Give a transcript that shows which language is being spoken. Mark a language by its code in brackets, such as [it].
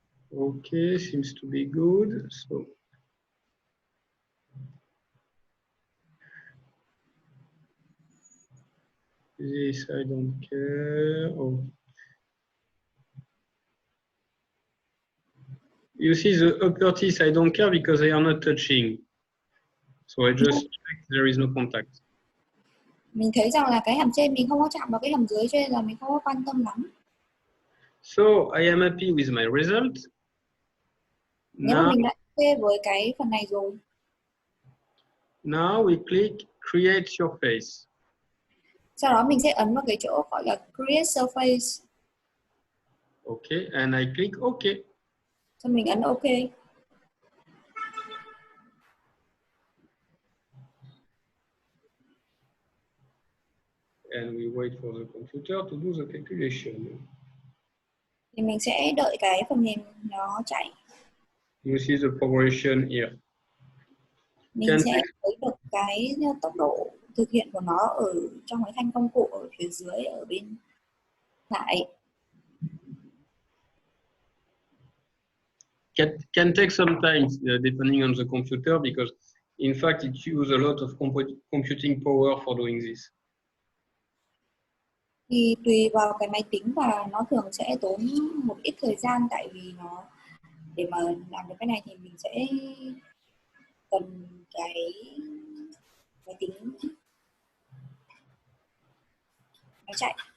[en] Okay, seems to be good. So this I don't care. Oh. You see the uppercase I don't care because they are not touching. So I just check there is no contact. [vi] Mình thấy rằng là cái hàm trên mình không có chạm vào cái hàm dưới cho nên là mình không có quan tâm lắm. [en] So I am happy with my result. [vi] Nếu mà [en] Now, [vi] mình đã ok với cái phần này rồi, [en] now we click create your face. [vi] sau đó mình sẽ ấn vào cái chỗ gọi là create surface. [en] Okay, and I click OK. [vi] Cho mình ấn ok. [en] And we wait for the computer to do the calculation. [vi] Thì mình sẽ đợi cái phần mềm nó chạy. [en] You see the progression here. [vi] Mình sẽ thấy được cái tốc độ thực hiện của nó ở trong cái thanh công cụ ở phía dưới ở bên phải. [en] Can take some time depending on the computer because in fact it uses a lot of computing power for doing this. [vi] Thì tùy vào cái máy tính và nó thường sẽ tốn một ít thời gian, tại vì nó để mà làm được cái này thì mình sẽ cần cái máy tính nó chạy.